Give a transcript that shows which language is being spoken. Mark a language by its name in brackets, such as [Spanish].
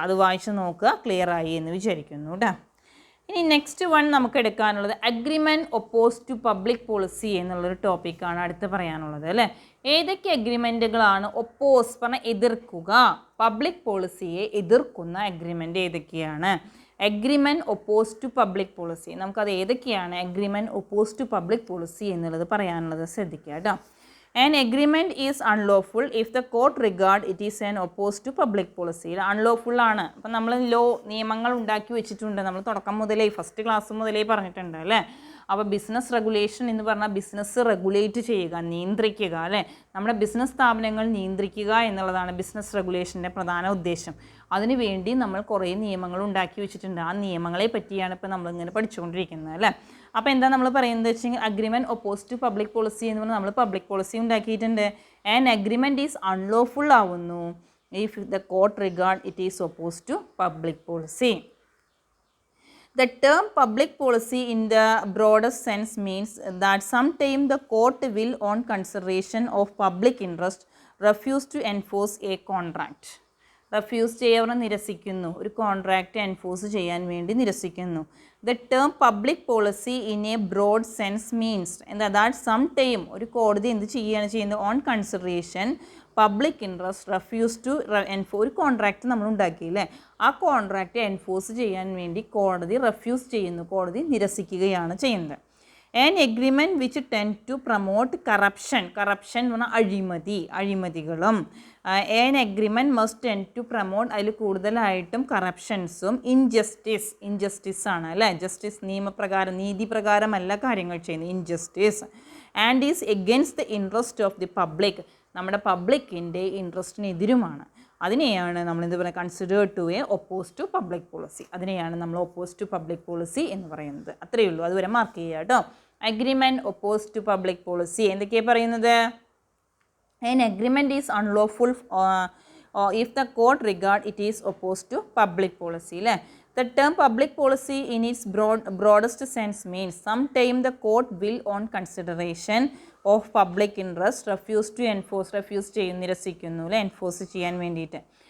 [Malayalam] അത് വായിച്ച് നോക്കുക, ക്ലിയർ ആയി എന്ന് വിചാരിക്കുന്നു കേട്ടോ. ഇനി നെക്സ്റ്റ് വൺ നമുക്ക് എടുക്കാനുള്ളത് agreement oppose to public policy എന്നുള്ളൊരു ടോപ്പിക്കാണ് അടുത്ത് പറയാനുള്ളത് അല്ലേ. ഏതൊക്കെ അഗ്രിമെൻറ്റുകളാണ് ഒപ്പോസ് പറഞ്ഞാൽ എതിർക്കുക, പബ്ലിക് പോളിസിയെ എതിർക്കുന്ന അഗ്രിമെൻറ്റ് ഏതൊക്കെയാണ്? Agreement oppose to public policy, നമുക്കത് ഏതൊക്കെയാണ് agreement oppose to public policy എന്നുള്ളത് പറയാനുള്ളത് ശ്രദ്ധിക്കുക കേട്ടോ. [English] An agreement is unlawful if the court regard it is an opposed to public policy. [Malayalam] Unlawful ആണ്. അപ്പം നമ്മൾ നിയമങ്ങൾ ഉണ്ടാക്കി വെച്ചിട്ടുണ്ട്. നമ്മൾ തുടക്കം മുതലേ ഫസ്റ്റ് ക്ലാസ് മുതലേ പറഞ്ഞിട്ടുണ്ട് അല്ലേ. അപ്പോൾ ബിസിനസ് റെഗുലേഷൻ എന്ന് പറഞ്ഞാൽ ബിസിനസ് റെഗുലേറ്റ് ചെയ്യുക, നിയന്ത്രിക്കുക അല്ലേ. നമ്മുടെ ബിസിനസ് സ്ഥാപനങ്ങൾ നിയന്ത്രിക്കുക എന്നുള്ളതാണ് ബിസിനസ് റെഗുലേഷൻ്റെ പ്രധാന ഉദ്ദേശം. അതിനുവേണ്ടി നമ്മൾ കുറേ നിയമങ്ങൾ ഉണ്ടാക്കി വെച്ചിട്ടുണ്ട്. ആ നിയമങ്ങളെ പറ്റിയാണ് ഇപ്പോൾ നമ്മളിങ്ങനെ പഠിച്ചുകൊണ്ടിരിക്കുന്നത് അല്ലേ. അപ്പോൾ എന്താ നമ്മൾ പറയുന്നത് വെച്ചെങ്കിൽ agreement oppose to public policy എന്ന് പറഞ്ഞാൽ നമ്മൾ പബ്ലിക് പോളിസി ഉണ്ടാക്കിയിട്ടുണ്ട്. [English] And agreement is unlawful ആവുന്നു if the court regard it is oppose to public policy. The term public policy in the broadest sense means that sometime the court will, on consideration of public interest, refuse to enforce a contract. [Malayalam] Refuse ചെയ്യാൻ നിരസിക്കുന്നു, ഒരു contract enforce ചെയ്യാൻ വേണ്ടി നിരസിക്കുന്നു. [English] the term public policy in a broad sense means [Malayalam] എന്താ [English] that sometime [Malayalam] ഒരു കോടതി എന്ത് ചെയ്യുകയാണ് ചെയ്യുന്നത്, [English] on consideration public interest refuse to [Malayalam] ഒരു കോൺട്രാക്റ്റ് നമ്മൾ ഉണ്ടാക്കിയില്ലേ, ആ കോൺട്രാക്റ്റ് എൻഫോഴ്സ് ചെയ്യാൻ വേണ്ടി കോടതി റെഫ്യൂസ് ചെയ്യുന്നു, കോടതി നിരസിക്കുകയാണ് ചെയ്യുന്നത്. [English] an agreement which tend to promote corruption [Malayalam] എന്ന് പറഞ്ഞാൽ അഴിമതികളും. [English] an agreement must tend to promote [Malayalam] അതിൽ കൂടുതലായിട്ടും കറപ്ഷൻസും ഇൻജസ്റ്റിസ് ആണ് അല്ലേ. ജസ്റ്റിസ് നിയമപ്രകാരം നീതിപ്രകാരമല്ല കാര്യങ്ങൾ ചെയ്യുന്നത്, injustice. [English] and is against the interest of the public, [Malayalam] നമ്മുടെ പബ്ലിക്കിൻ്റെ ഇൻട്രസ്റ്റിനെതിരുമാണ്. അതിനെയാണ് നമ്മൾ എന്ത് പറയുക, [English] Considered to a oppose to public policy. [Malayalam] അതിനെയാണ് നമ്മൾ ഒപ്പോസ് ടു പബ്ലിക് പോളിസി എന്ന് പറയുന്നത്. അത്രയേ ഉള്ളൂ, അതുവരെ മാർക്ക് ചെയ്യുക കേട്ടോ. Agreement oppose to public policy എന്തൊക്കെയാണ് പറയുന്നത്? [English] An agreement is unlawful if the court regard it is opposed to public policy. The term public policy in its broadest sense means sometime the court will, on consideration of public interest, refuse [Malayalam] ചെയ്യുന്നു, നിരസിക്കുന്നു അല്ലേ, enforce ചെയ്യാൻ വേണ്ടിയിട്ട്.